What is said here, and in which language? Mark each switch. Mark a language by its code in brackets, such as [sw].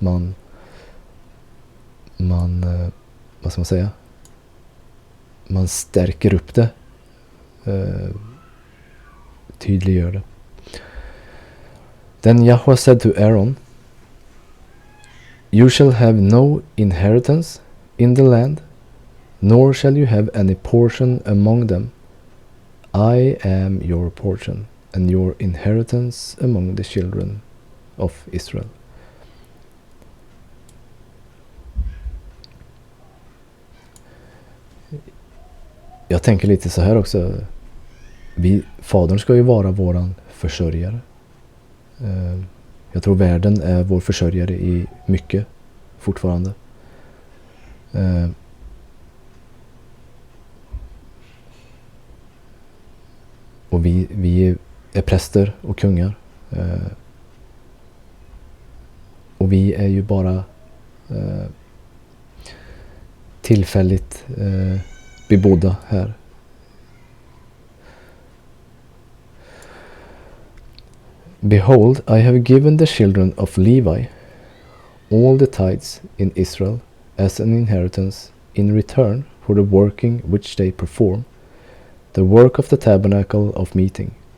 [sv] Man vad ska man säga? Man stärker upp det, tydliggör det. [en] Then Yahweh said to Aaron, You shall have no inheritance in the land, nor shall you have any portion among them. I am your portion, and your inheritance among the children of Israel. [sv] Jag tänker lite så här också. Fadern ska ju vara våran försörjare. Jag tror världen är vår försörjare i mycket fortfarande. Och vi är präster och kungar. Och vi är ju bara tillfälligt bebodda här. [en] Behold, I have given the children of Levi all the tithes in Israel as an inheritance in return for the working which they perform, the work of the tabernacle of meeting.